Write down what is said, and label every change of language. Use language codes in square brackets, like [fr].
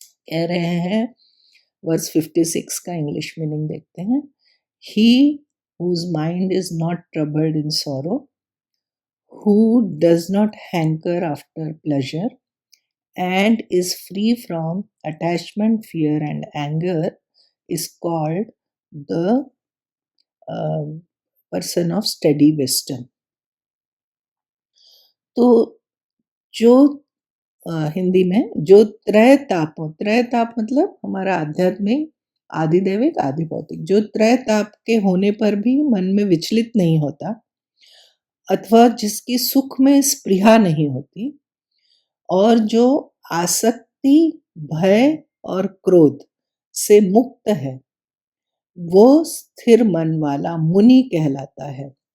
[hi] कह रहे हैं, वर्स 56 का इंग्लिश मीनिंग देखते हैं। [en] He whose mind is not troubled in sorrow, who does not hanker after pleasure, and is free from attachment, fear, and anger, is called the person of steady wisdom. [hi] तो जो हिंदी में जो त्रय ताप हो, त्रय ताप मतलब हमारा आध्यात्मिक, आधिदैविक, आधि भौतिक, जो त्रय ताप के होने पर भी मन में विचलित नहीं होता, अथवा जिसकी सुख में स्पृहा नहीं होती, और जो आसक्ति, भय और क्रोध से मुक्त है, वो स्थिर मन वाला मुनि कहलाता है।